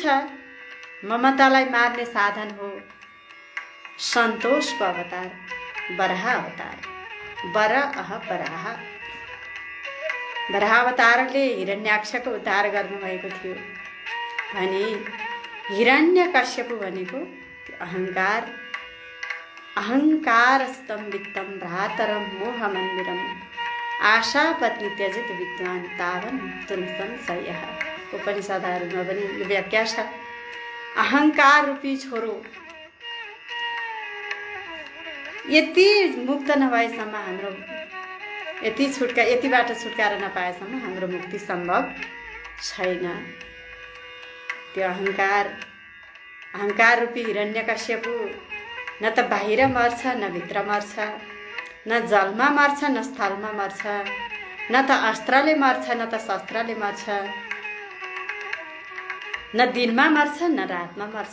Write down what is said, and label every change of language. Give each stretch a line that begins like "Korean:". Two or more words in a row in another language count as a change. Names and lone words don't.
Nepali: ममतालाई मार्ने साधन हो सन्तोषको अवतार, वराह अवतार। वराह अवतारले हिरण्याक्षको उद्धार गर्नुभएको थियो भने हिरण्यकश्यप भनेको
Sanskrit: अहङ्कार स्तम्भितम भ्रातरम मोहमन्दिरम आशा पत्नी त्यजित विद्वान तावन मुक्तुन संशयः।
Nepali: उपनिषदहरूमा पनि यो व्याख्या छ। अहङ्कार रूपी छोरो यति मुक्त नभएसम्म, हाम्रो यतिबाट छुटकारा नपाएसम्म हाम्रो मुक्ति सम्भव छैन। त्यो अहङ्कार रूपी हिरण्यकश्यप न त बाहिर मर्छ न भित्र मर्छ, न जलमा मर्छ न स्थलमा मर्छ, न त अस्त्रले मर्छ न त शस्त्रले मर्छ, न दिनमा मर्छ न रातमा मर्छ।